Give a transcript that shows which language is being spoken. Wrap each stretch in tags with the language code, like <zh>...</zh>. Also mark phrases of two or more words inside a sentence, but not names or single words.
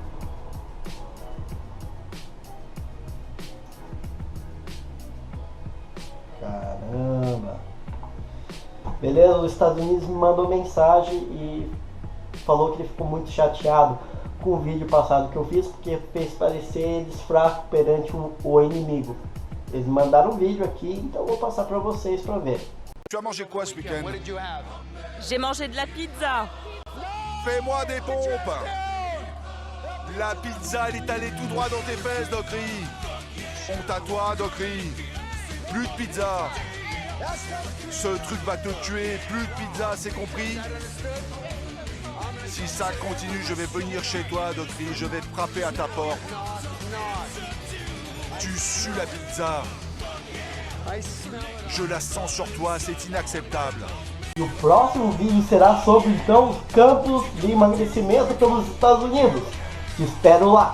<pt>Caramba, beleza, os Estados Unidos me mandou mensagem e falou que ele ficou muito chateado com o vídeo passado que eu fiz, porque fez parecer eles fracos perante o inimigo. Eles mandaram um vídeo aqui, então eu vou passar para vocês para ver.</pt> <fr>Tu as mangé quoi ce week-end? J'ai mangé de la pizza. Fais-moi des pompes. La pizza, elle est allée tout droit dans tes fesses, Docry. Honte à toi, Docry. Plus de pizza. Ce truc va te tuer. Plus de pizza, c'est compris? Si ça continue, je vais venir chez toi, Docry. Je vais frapper à ta porte. Tu sues la pizza. Je la sens sur toi, c'est inacceptable.</fr> <pt>E o próximo vídeo será sobre então os campos de emagrecimento pelos Estados Unidos. Te espero lá.</pt>